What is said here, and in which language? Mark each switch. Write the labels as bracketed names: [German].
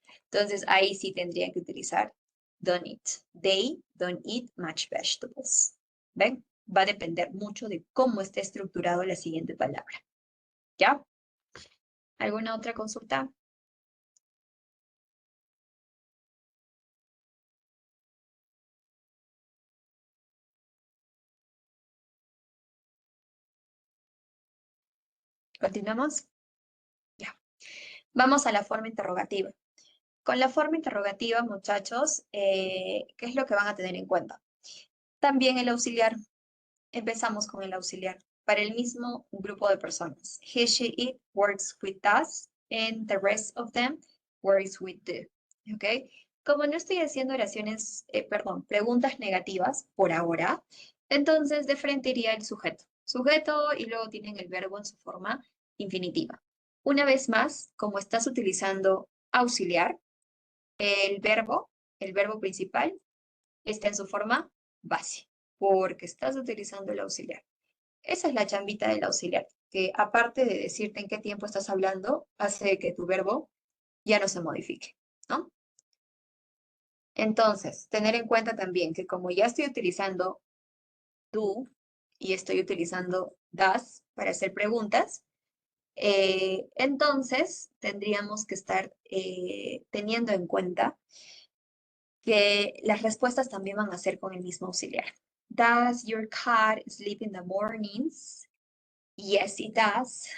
[Spanish] Entonces ahí sí tendrían que utilizar [English] don't eat. They don't eat much vegetables. [Spanish] ¿Ven? Va a depender mucho de cómo esté estructurado la siguiente palabra. ¿Ya? ¿Alguna otra consulta? ¿Continuamos? Ya. Vamos a la forma interrogativa. Con la forma interrogativa, muchachos, ¿qué es lo que van a tener en cuenta? También el auxiliar. Empezamos con el auxiliar. Para el mismo grupo de personas. [English] He, she, it works with us and the rest of them works with do. ¿Ok? [Spanish] Como no estoy haciendo oraciones, preguntas negativas por ahora, entonces de frente iría el sujeto. Sujeto y luego tienen el verbo en su forma infinitiva. Una vez más, como estás utilizando auxiliar, el verbo principal está en su forma base, porque estás utilizando el auxiliar. Esa es la chambita del auxiliar, que aparte de decirte en qué tiempo estás hablando, hace que tu verbo ya no se modifique, ¿no? Entonces, tener en cuenta también que como ya estoy utilizando do y estoy utilizando does para hacer preguntas, entonces tendríamos que estar teniendo en cuenta que las respuestas también van a ser con el mismo auxiliar. [English] Does your cat sleep in the mornings? Yes, it does.